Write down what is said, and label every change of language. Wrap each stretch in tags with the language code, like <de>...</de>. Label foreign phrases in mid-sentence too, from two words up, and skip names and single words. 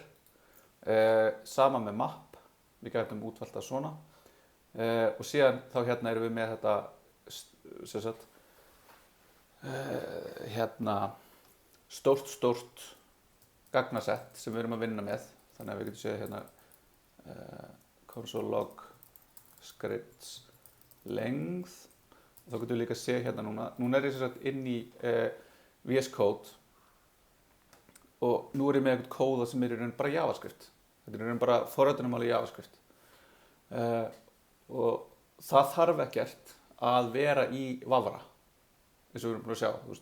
<is>Sama með map, við getum útvært það svona og síðan þá hérna erum við með þetta sem sagt stórt gagnasett sem við erum að vinna með, þannig að við getum séð hérna</is> <en>console log scripts length</en> <is>og þá getum við líka að séð hérna núna er ég sem sagt inn í VS Code og nú er ég með eitthvað kóða sem er í raun bara JavaScript. Þetta er í raun bara forritunarmál í JavaScript og það þarf ekkert að vera í Vavra eins og við erum búin að sjá, þú veist.</is>